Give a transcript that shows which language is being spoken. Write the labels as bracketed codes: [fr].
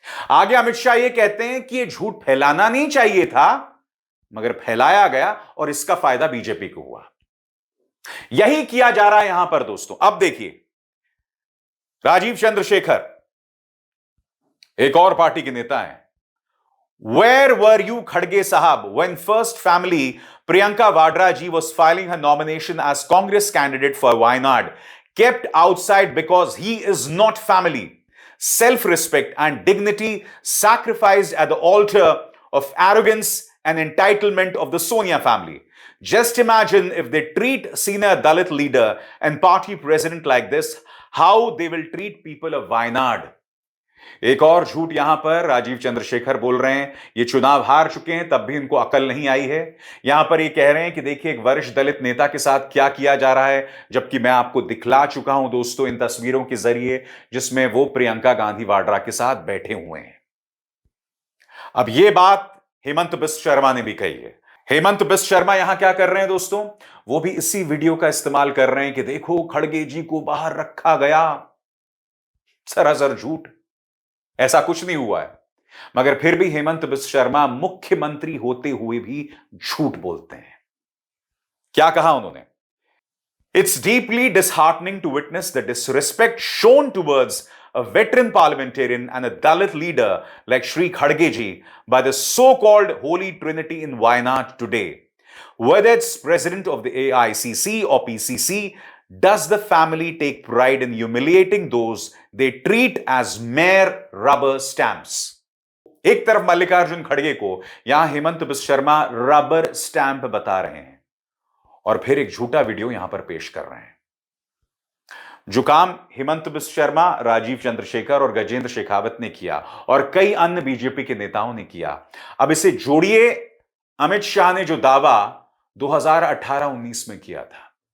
[hi] आगे अमित शाह ये कहते हैं कि यह झूठ फैलाना नहीं चाहिए था, मगर फैलाया गया और इसका फायदा बीजेपी को हुआ। यही किया जा रहा है यहां पर दोस्तों। अब देखिए, राजीव चंद्रशेखर एक और पार्टी के नेता हैं। [en] Where were you, Khadge Sahab, when First Family Priyanka Vadra ji was filing her nomination as Congress candidate for Wayanad, kept outside because he is not family. Self-respect and dignity sacrificed at the altar of arrogance and entitlement of the Sonia family. Just imagine if they treat senior Dalit leader and party president like this, how they will treat people of Wayanad. [hi] एक और झूठ यहां पर राजीव चंद्रशेखर बोल रहे हैं। ये चुनाव हार चुके हैं, तब भी इनको अकल नहीं आई है। यहां पर ये कह रहे हैं कि देखिए एक वरिष्ठ दलित नेता के साथ क्या किया जा रहा है, जबकि मैं आपको दिखला चुका हूं दोस्तों इन तस्वीरों के जरिए जिसमें वो प्रियंका गांधी वाड्रा के साथ बैठे हुए हैं। अब ये बात हेमंत बिस्ट शर्मा ने भी कही है। हेमंत बिस्ट शर्मा यहां क्या कर रहे हैं दोस्तों, वो भी इसी वीडियो का इस्तेमाल कर रहे हैं कि देखो खड़गे जी को बाहर रखा गया। सरासर झूठ, ऐसा कुछ नहीं हुआ है। मगर फिर भी हेमंत बिस्ट शर्मा मुख्यमंत्री होते हुए भी झूठ बोलते हैं। क्या कहा उन्होंने? [en] It's deeply disheartening to witness the disrespect shown towards a veteran parliamentarian and a Dalit leader like Shri Khadge ji by the so-called Holy Trinity in Wayanad today. Whether it's president of the AICC or PCC, does the family take pride in humiliating those they treat as mere rubber stamps? [hi] एक तरफ मल्लिकार्जुन खड़गे को यहां Hemant Bisht Sharma rubber stamp बता रहे हैं और फिर एक झूठा वीडियो यहां पर पेश कर रहे हैं। जो काम हेमंत बिस्ट शर्मा, राजीव चंद्रशेखर और गजेंद्र शेखावत ने किया और कई अन्य बीजेपी के नेताओं ने किया, अब इसे जोड़िए अमित शाह ने जो दावा 2018-19 में किया था।